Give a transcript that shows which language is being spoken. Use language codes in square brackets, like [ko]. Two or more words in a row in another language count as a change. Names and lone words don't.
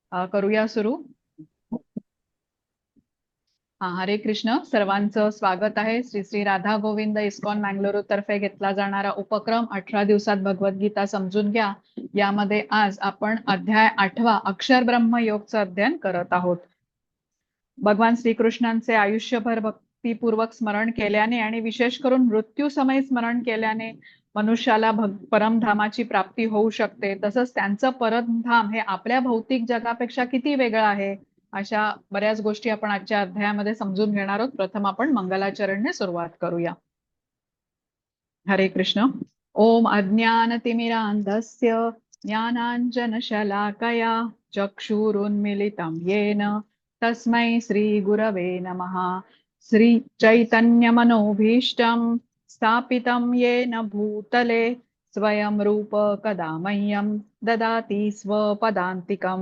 [mr] करूया सुरू. हरे कृष्ण. सर्वांचं स्वागत आहे. श्री श्री राधा गोविंद इस्कॉन मँगलोरू तर्फे घेतला जाणारा उपक्रम 18 दिवसात भगवद्गीता समजून घ्या यामध्ये आज आपण अध्याय 8 अक्षर ब्रह्म योगचं अध्ययन करत आहोत. भगवान श्रीकृष्णांचे आयुष्यभर भक्तीपूर्वक स्मरण केल्याने आणि विशेष करून मृत्यू समय स्मरण केल्याने मनुष्याला परमधामाची प्राप्ती होऊ शकते. तसंच त्यांचं परमधाम हे आपल्या भौतिक जगापेक्षा किती वेगळं आहे अशा बऱ्याच गोष्टी आपण आजच्या अध्यायामध्ये समजून घेणार आहोत. प्रथम आपण मंगलाचरणने सुरुवात करूया. हरे कृष्ण. [sa] ओम अज्ञानतिमिरान्धस्य ज्ञानाञ्जनशलाकया चक्षुरुन्मिलितं येन तस्मै श्रीगुरवे नमः. श्रीचैतन्यमनोभीष्टं स्थापितं येन भूतले स्वयं रूप कदा मह्यं ददाति स्वपदान्तिकम्.